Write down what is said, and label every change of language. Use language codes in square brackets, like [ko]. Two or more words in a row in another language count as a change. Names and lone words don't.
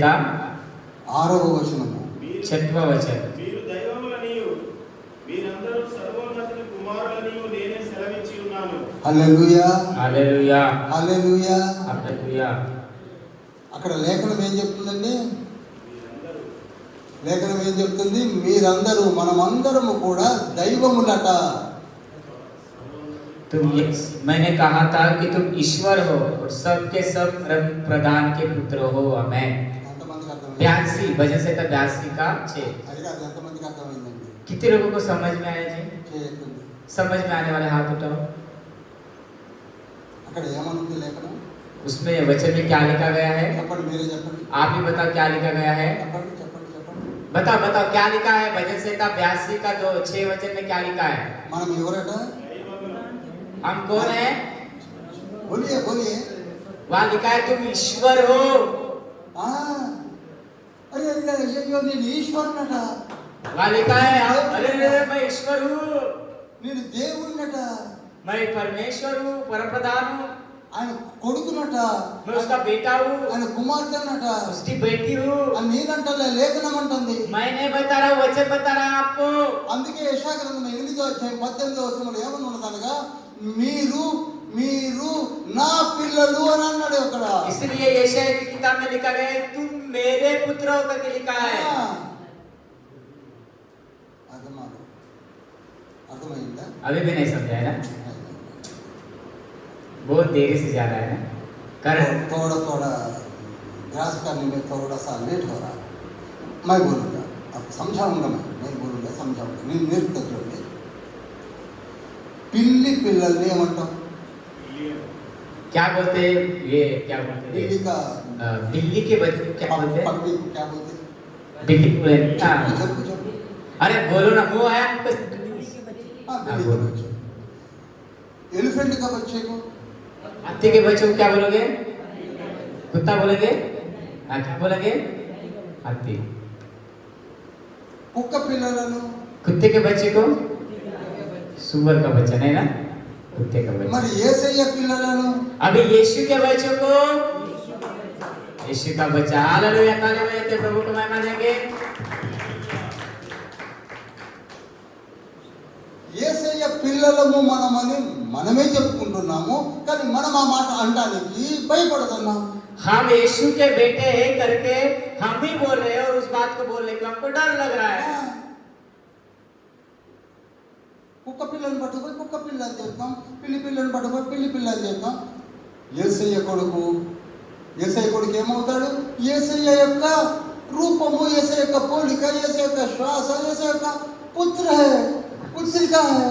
[te] 6వ వచనము. మీరు [hi] 6वां वचन। [te] మీరు దైవములనియు మీరందరూ సర్వోన్నతుని కుమారులనియు నేనే సెలవిచ్చి ఉన్నాను. హల్లెలూయా, [hi] हालेलुया [te] హల్లెలూయా. [hi] हालेलुया। [te] అక్కడ లేఖనం ఏం చెప్తుందండి? మీరందరూ లేఖనం ఏం చెప్తుంది? మీరందరూ, మనమందరము కూడా దైవములట. [hi] मैंने कहा था कि तुम ईश्वर हो और सबके सब प्रधान के पुत्र हो। आमेन। [te] ఎంతమందికి అర్థమైంది? [hi] 82 भजन से 82 का 6। [te] అది కాదు, ఎంతమందికి అర్థమైందండి? [hi] कितने लोगों को समझ में आया जी? [te] చేయకండి. [hi] समझ में आने वाले हाथ उठाओ। [te] అక్కడ ఏమనుంది లేఖనం? [hi] उसमें वचन में क्या लिखा गया है? [te] చెప్పండి, మీరే చెప్పండి. [hi] आप ही बताओ क्या लिखा गया है? [te] చెప్పండి చెప్పండి చెప్పండి. [hi] बताओ बताओ क्या लिखा है? भजन संहिता 82 का 6 वचन में क्या लिखा है? [te] మనం ఎవరట? దైవములు. [hi] हम कौन है? बोलिए बोलिए. वहाँ लिखा है तुम ईश्वर हो। [te] ఆ, అరే అరే అయ్యో, నేను ఈశ్వరునట, [hi] वहाँ लिखा है अरे अरे मैं ईश्वर हूँ, [te] నేను దేవుణ్ణట, [hi] मैं परमेश्वर हूँ, परमप्रधान हूँ, [te] ఆయన కొడుకునట, [hi] मैं उसका बेटा हूँ, [te] ఆయన కుమార్తెనట [hi] उसकी बेटी हूँ। [te] అని నేనంటలే, లేఖనం అంటుంది. [hi] मैं नहीं बता रहा हूँ, वचन बता रहा है आपको। [te] అందుకే యెషయా గ్రంథం 8వ అధ్యాయం 18వ వచనంలో ఏమని ఉన్నదనగా, మీరు మీరు నా పిల్లలు అని అన్నాడు అక్కడ. [hi] इसलिए यशायाह की किताब में लिखा गया है तुम मेरे पुत्र हो करके लिखा है। [te] అర్థమైందా? [hi] अभी भी नहीं समझा है ना? बहुत देरी से जा रहा है ना? कारण थोड़ा थोड़ा ग्रास करने में थोड़ा सा लेट हो रहा है. मैं बोलूँगा, अब समझाऊंगा, मैं बोलूँगा, समझाऊंगा. [te] నేను నేర్పుతా చూడండి. పిల్లి పిల్లల్ని ఏమంటాం? [hi] क्या बोलते हैं? ये क्या बोलते हैं? बिल्ली का बिल्ली के बच्चे को क्या बोलते हैं? पप्पी को क्या बोलते हैं? बिल्ली को हाँ। जब जब अरे बोलो ना, मुंह है आपको। हाँ, बिल्ली का बच्चे. एलिफेंट का बच्चे को हाथी के बच्चे को क्या बोलोगे? कुत्ता बोलेंगे? हाँ, क्या बोलेंगे? हाथी। [te] కుక్క పిల్లలను [hi] कुत्ते के बच्चे को सुअर का बच्चा, नहीं ना? कुत्ते का बच्चा। [te] మరి యేసయ్య పిల్లలను [hi] अभी यीशु के बच्चों को यीशु का बच्चा। हालेलुया, ताली बजाते प्रभु को महिमा देंगे। [te] యేసయ్య పిల్లలము మనమని మనమే చెప్పుకుంటున్నాము, కానీ మనం ఆ మాట అనడానికి భయపడుతున్నాం. [hi] हम यीशु के बेटे हैं करके हम भी बोल रहे हैं और उस बात को बोलने को हमको डर लग रहा है। [te] కుక్క పిల్లని పట్టుకుపోయి కుక్క పిల్ల అని చెప్తాం, పిల్లి పిల్లని పట్టుకుపోయి పిల్లి పిల్ల అని చెప్తాం. యేసయ్య కొడుకు ఏమవుతాడు? యేసయ్య యొక్క రూపము, యేసయ్య యొక్క పోలిక, యేసయ్య యొక్క శ్వాస, యేసయ్య యొక్క పుత్ర [hi] है, पुत्रिका है.